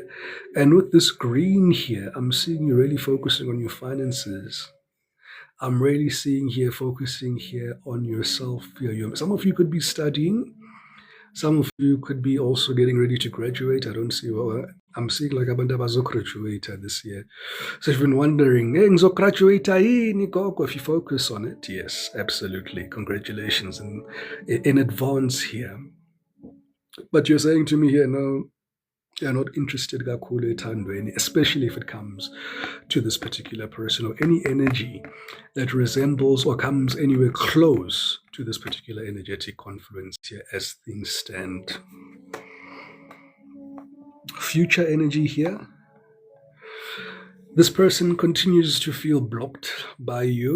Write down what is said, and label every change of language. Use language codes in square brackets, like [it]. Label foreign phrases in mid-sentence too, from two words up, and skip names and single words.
[en] And with this green here, I'm seeing you really focusing on your finances. I'm really seeing here, focusing here on yourself here. Some of you could be studying. Some of you could be also getting ready to graduate. I don't see I'm seeing like [zu] abantu abazograduate [en] this year. So if you've been wondering, [zu] hey, ngizograduate yini gogo? [en] If you focus on it, yes, absolutely. Congratulations in advance here. But you're saying to me here, no, you're not interested [zu] kakhulu ethandweni, [en] especially if it comes to this particular person or any energy that resembles or comes anywhere close to this particular energetic confluence here as things stand. Future energy here. This person continues to feel blocked by you.